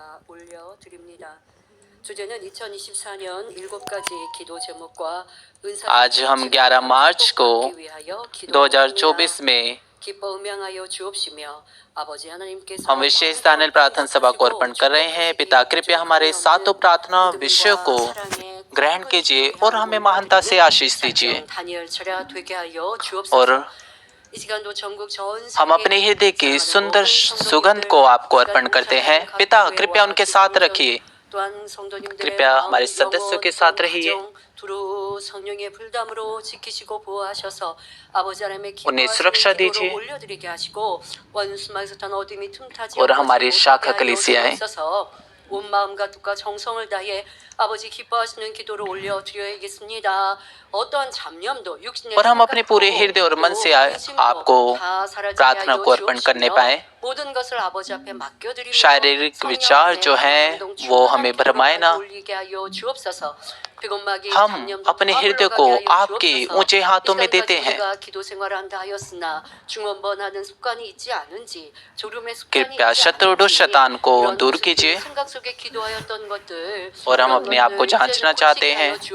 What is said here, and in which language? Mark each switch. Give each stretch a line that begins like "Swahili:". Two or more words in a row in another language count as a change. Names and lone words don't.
Korean: 올려드립니다. 주제는 2024년 7가지 기도 제목과 은사
Hindi: आज हम 11 मार्च को 2024 में
Korean: 기뻐 음양하여 주옵시며 아버지 하나님께서
Hindi: हम विशेष दानियल प्रार्थना सभा को अर्पण कर रहे हैं। पिता कृपया हमारे सातों प्रार्थना विषयों को ग्रहण कीजिए और हमें महानता से आशीष दीजिए और हम अपने हृदय की सुंदर सुगंध को आपको अर्पण करते हैं। पिता कृपया उनके साथ रखिए, कृपया हमारे सदस्यों के साथ रहिए, उन्हें सुरक्षा दीजिए और हमारी शाखा कलीसियाएं
Korean: 온 마음과 뜻과 정성을 다해 아버지 기뻐하시는 기도를 올려드려야겠습니다. 어떠한 잡념도 육신의
Hindi: और हम अपने पूरे हृदय और मन से आपको प्रार्थना को अर्पण करने पाए।
Korean: 모든 것을 아버지 앞에 맡겨드리며
Hindi: शारीरिक विचार जो हैं वो हमें भरमाए ना। हम अपने हृदय को आपके ऊंचे हाथों में देते हैं। कृपया शत्रु दुष्ट शैतान को दूर कीजिए और हम अपने आप को जांचना चाहते हैं।